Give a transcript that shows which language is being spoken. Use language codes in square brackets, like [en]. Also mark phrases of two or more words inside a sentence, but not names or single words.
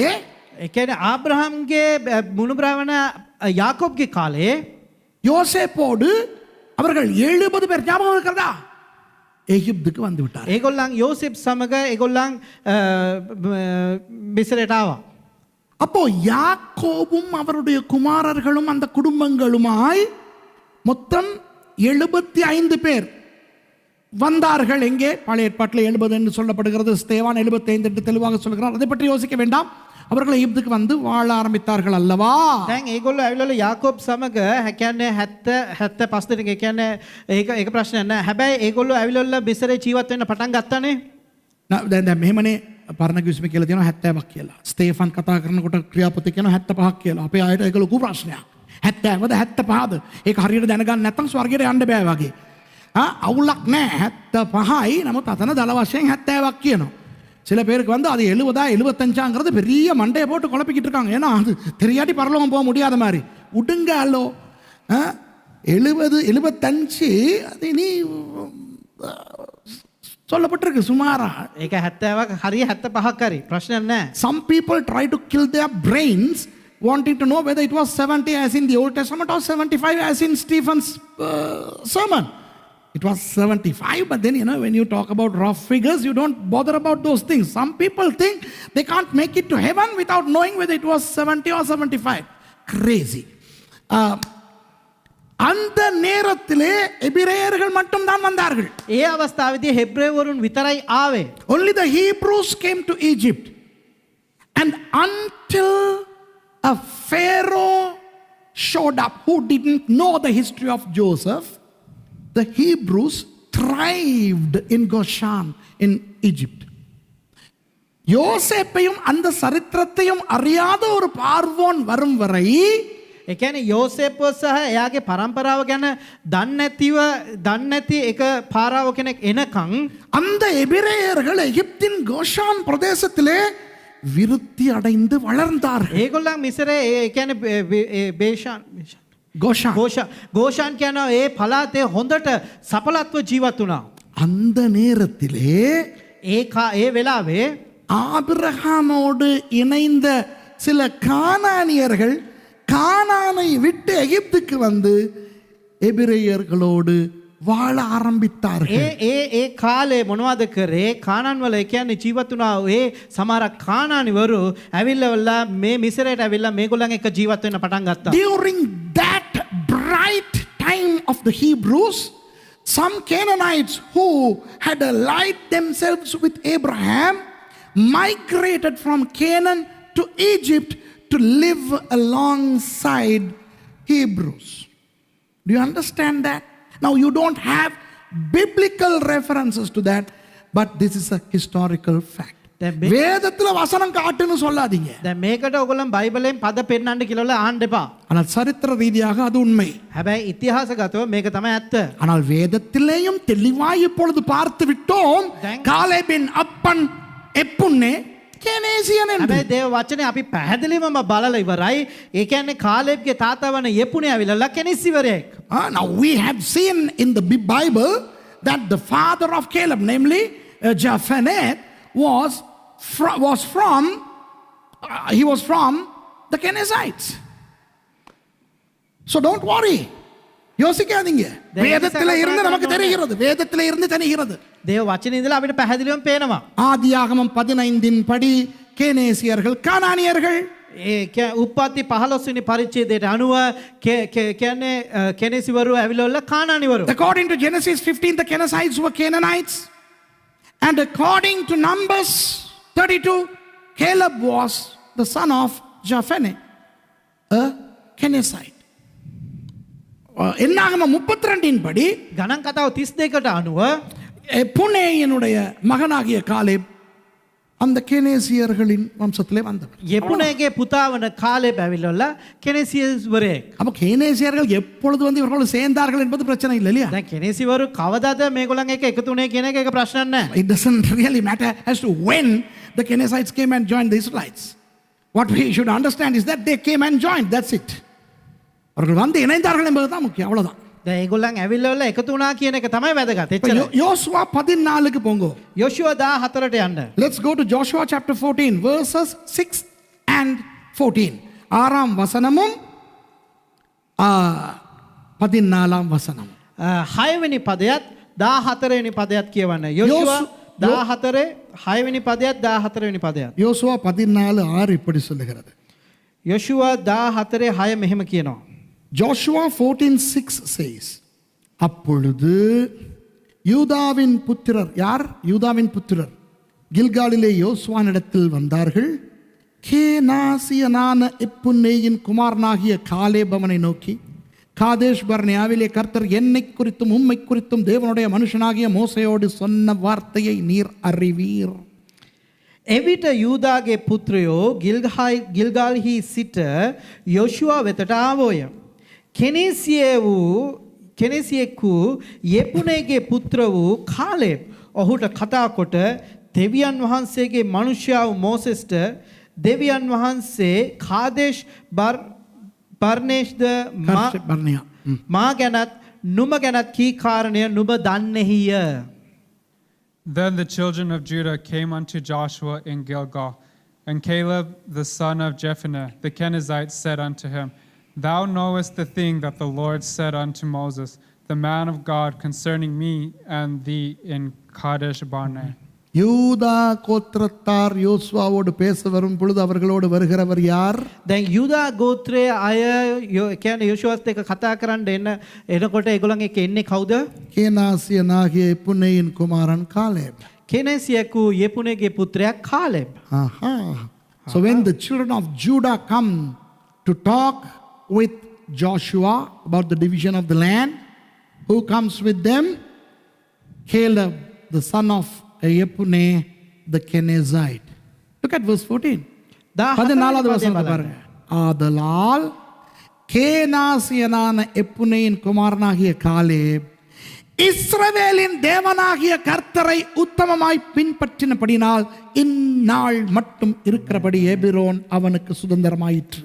[si] ඒ කියන්නේ ආබ්‍රහම්ගේ මුණුබ්‍රවණ யாக்கோப்ගේ කාලේ [ta] யோசேப்போடு அவர்கள் 70 பேர், ஞாபகம் இருக்கிறதா? எகிப்துக்கு வந்து விட்டார். [si] ඒගොල්ලන් යෝසෙප් සමග ඒගොල්ලන් මිස්රයට ආවා. [ta] அப்போ யாக்கோபும் அவருடைய குமாரர்களும் அந்த குடும்பங்களுமாய் மொத்தம் 75 பேர் வந்தார்கள். எங்கே? பழைய ஏற்பாட்டில் 70 என்று சொல்லப்படுகிறது. ஸ்தேவான் 75 என்று தெளிவாக சொல்கிறார். அதை பற்றி யோசிக்க வேண்டாம். அவர்கள் எகிப்துக்கு வந்து வாழ ஆரம்பித்தார்கள் அல்லவா? [si] දැන් ඒගොල්ලෝ ඇවිල්ලා யாக்கோப் සමග කියන්නේ 75 දෙනෙක්. ඒ කියන්නේ ඒක ප්‍රශ්නයක් නෑ. හැබැයි ඒගොල්ලෝ ඇවිල්ලා මිස්රේ ජීවත් වෙන්න පටන් ගත්තානේ. දැන් මෙහෙමනේ පරණ කිවිසුමේ කියලා තියෙනවා 70ක් කියලා. ස්තේෆන් කතා කරනකොට ක්‍රියාපොතේ කියනවා 75ක් කියලා. අපේ ආයත ඒක ලොකු ප්‍රශ්නයක්. 70ද 75ද? ඒක හරියට දැනගන්න නැත්නම් ස්වර්ගයට යන්න බෑ වගේ. අවුලක් නෑ. 75යි. නමුත් අතන දල වශයෙන් 70ක් කියනවා. [ta] சில பேருக்கு வந்து அது 70 75ங்கிறது பெரிய மண்டையை போட்டு குழப்பிக்கிட்டு இருக்காங்க. ஏன்னா அது தெரியாட்டி பரலோகம் போக முடியாத மாதிரி. விடுங்க அல்லோ, 70 75 அது நீ சொல்லப்பட்டிருக்கு சுமாரா. [si] ඒක 70ක් හරිය 75ක් හරි ප්‍රශ්නයක් නෑ. [en] Some people try to kill their brains wanting to know whether it was 70 as in the Old Testament or 75 as in Stephen's sermon. It was 75, but then when you talk about rough figures, you don't bother about those things. Some people think they can't make it to heaven without knowing whether it was 70 or 75. Crazy. [ta] அந்த நேரத்திலே எபிரேயர்கள் மட்டும்தான் வந்தார்கள். [si] ඒ අවස්ථාවේදී හෙබ්‍රේවරුන් විතරයි ආවේ. [en] Only the Hebrews came to Egypt. And until a Pharaoh showed up who didn't know the history of Joseph, the Hebrews thrived in Goshen in Egypt. [ta] யோசேப்பையும் அந்த சரித்திரத்தையும் அறியாத ஒரு பார்வோன் வரும் வரை [si] ඒ කියන්නේ යෝසේප්ව සහ එයාගේ පරම්පරාව ගැන දන්නේ නැති එක පාරාව කෙනෙක් එනකන් [ta] அந்த எபிரேயர்கள் எகிப்தின் கோஷான் பிரதேசத்திலே விருத்தி அடைந்து வளர்ந்தார்கள். [si] ඒගොල්ලන් මිසරේ ඒ කියන්නේ බේෂාන් கோஷான் ගෝෂාන් කියන ඒ පළාතේ හොඳට සපලත්ව ජීවත් වුණා. [ta] அந்த நேரத்திலே [si] ඒ වෙලාවේ [ta] ஆபிரகாமோடு இணைந்த சில கானானியர்கள் கானானை விட்டு எகிப்துக்கு வந்து எபிரேயர்களோடு வாழ ஆரம்பித்தார்கள். [si] ඒ කාලේ මොනවද කරේ? කානාන් වල කියන්නේ ජීවත් වුණා ඒ සමහර කානානිවරු ඇවිල්ලා මේ මිසරයට ඇවිල්ලා මේගොල්ලන් එක්ක ජීවත් වෙන්න පටන් ගත්තා. [en] During that bright time of the Hebrews, some Canaanites who had allied themselves with Abraham migrated from Canaan to Egypt to live alongside Hebrews. Do you understand that? Now you don't have biblical references to that, but this is a historical fact. [ta] வேதத்துல வசனம் காட்டுன்னு சொல்லாதீங்க. [si] දැන් මේකට ඔයගොල්ලන් බයිබලෙන් පද පෙන්නන්න කියලා ආන්න එපා. [ta] ஆனால் சரித்திர ரீதியாக அது உண்மை. [si] හැබැයි ඉතිහාසගතව මේක තමයි ඇත්ත. [ta] ஆனால் வேதத்திலேயும் தெளிவாய் இப்பொழுது பார்த்து விட்டோம். காலேபின் அப்பன் எப்புன்னே කෙනේසියන් என்று. [si] හැබැයි දේව වචනේ අපි පැහැදිලිවම බලලා ඉවරයි. ඒ කියන්නේ කාලේබ්ගේ තාත්තා වන යෙපුනේ ඇවිල්ලා කෙනිස්සිවරයෙක්. [en] Now we have seen in the Bible that the father of Caleb, namely Jephunneh, was from the Kenizzites. So don't worry. [ta] யோசிக்காதீங்க. வேதத்திலே இருந்து நமக்கு தெரிகிறது. வேதத்திலே இருந்து தெரிகிறது. [si] தேவ වචනේ ඉඳලා අපිට පැහැදිලිවම පේනවා. [ta] ஆதியாகமம் 15 படி கேனேசியர்கள் கானானியர்கள். [si] ඒ උප්පත්ති 15 වෙනි පරිච්ඡේදයට අනුව කියන්නේ කෙනෙසිවරු ඇවිල්ලා කානානිවරු. [en] According to Genesis 15, the Kenizzites were Canaanites. And according to Numbers 32, Caleb was the son of Jephunneh, a Kenizzite. [ta] என்னாகமம் 32 படி [si] ගණන් කතාව 32කට අනුව [ta] எப்புனேயினுடைய மகனாகிய காலேப் அந்த கேனேசியர்களின் வம்சத்திலே வந்தவர். [si] යෙපුනේගේ පුතා වන කාලේබ් ඇවිල්ලා කෙනෙසිවරයෙක්. [ta] அப்ப கேனேசியர்கள் எப்பொழுது வந்து இவர்களோடு சேர்ந்தார்கள் என்பது பிரச்சனை இல்லை இல்லையா? [si] දැන් කෙනෙසිවරු කවදාද මේගොල්ලන් එක්ක එකතු වුණේ කියන එක ප්‍රශ්නයක් නෑ. [en] It doesn't really matter as to when the Kenizzites came and joined the Israelites. What we should understand is that they came and joined. That's it. [ta] அவர்கள் வந்து இணைந்தார்கள் என்பதுதான் முக்கியம். அவ்வளவுதான். [si] දැන් ඒගොල්ලන් ඇවිල්ලා එකතු වුණා කියන එක තමයි වැදගත්. එච්චරයි. [ta] யோசுவா 14க்கு போங்க. [si] යොෂුවා 14ට යන්න. [en] Let's go to Joshua chapter 14 verses 6 and 14. [ta] ஆறாம் வசனமும் 14ஆம் வசனம். [si] 6 වෙනි පදයත් 14 වෙනි පදයත් කියවන්න. යොෂුවා 14 6 වෙනි පදයත් 14 වෙනි පදයත්. யோசுவா 14:6 இப்படி சொல்லுகிறது. යොෂුවා 14 6 මෙහෙම කියනවා. [en] Joshua 14:6 says, [ta] அப்பொழுது யூதாவின் புத்திரர், யார்? யூதாவின் புத்திரர் கில்காலிலே யோசுவானிடத்தில் வந்தார்கள். கேனாசியனான எப்புன்னேயின் குமாரனாகிய காலேப் அவனை நோக்கி, காதேஷ் பர்னேயாவிலே கர்த்தர் என்னை குறித்தும் உம்மை குறித்தும் தேவனுடைய மனுஷனாகிய மோசையோடு சொன்ன வார்த்தையை நீர் அறிவீர். [si] එවිට යූදාගේ පුත්‍රයෝ ගිල්ගල්හි සිට යොෂුවා වෙතට ආවෝය. කෙනෙසියෙකු යෙපුනේගේ පුත්‍ර වූ කාලෙබ් ඔහුට කතා කොට දෙවියන් වහන්සේගේ මනුෂ්‍යයා වූ මෝසෙස්ට දෙවියන් වහන්සේ කාදේශ් බර්නේෂ්ද මා ගැනත් නුඹ ගැනත් කී කාරණය නුඹ දන්නේහිය. [en] Then the children of Judah came unto Joshua in Gilgal, and Caleb the son of Jephunneh the Kenizzite said unto him, Thou knowest the thing that the Lord said unto Moses, the man of God, concerning me and thee in Kadesh Barnea. [ta] யூதா கோத்திரத்தார் யோசுவாவோடு பேச வரும் பொழுது அவர்களோடு வருகிறவர் யார்? [si] දැන් යුදා ගෝත්‍රයේ අය කියන්නේ යෝෂුවත් එක්ක කතා කරන්න එනකොට ඒගොල්ලන් එක්ක එන්නේ කවුද? [ta] கேனாசியனாகிய எப்புன்னேயின் குமாரன் காலேப். [si] කෙනෙසියකු යෙපුනේගේ පුත්‍රයා කාලෙබ්. Aha. [en] So when the children of Judah come to talk with Joshua about the division of the land, who comes with them? Caleb, the son of Yepunne, the Kenizzite. Look at verse 14. [ta] 14வது வசனத்தை பாருங்க. ஆதலால் கேனாசியனான எப்புன்னேயின் குமாரனாகிய காலேப் இஸ்ரவேலின் தேவனாகிய கர்த்தரை உத்தமமாய் பின்பற்றினபடினால் இந்நாள் மட்டும் இருக்கிறபடி எபிரோன் அவனுக்கு சுதந்திரமாயிற்று.